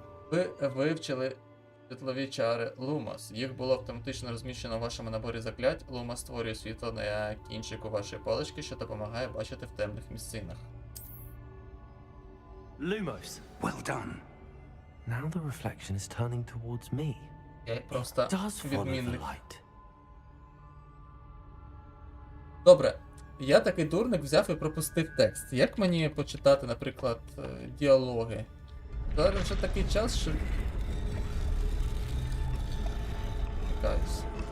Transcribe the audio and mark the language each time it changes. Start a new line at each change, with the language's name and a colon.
Ukrainian: Ви вивчили світлові чари Лумас. Їх було автоматично розміщено у вашому наборі заклять. Лумас створює світло на кінчику вашої палички, що допомагає бачити в темних місцинах.
English: Lumos. Well done. Now the reflection is turning towards me.
Ukrainian: Я просто
English: Does follow the
Ukrainian: відмінник.
English: light.
Ukrainian: Добре, я такий дурник взяв і пропустив текст. Як мені почитати, наприклад, діалоги? Зараз вже такий час, що... Чекаюсь.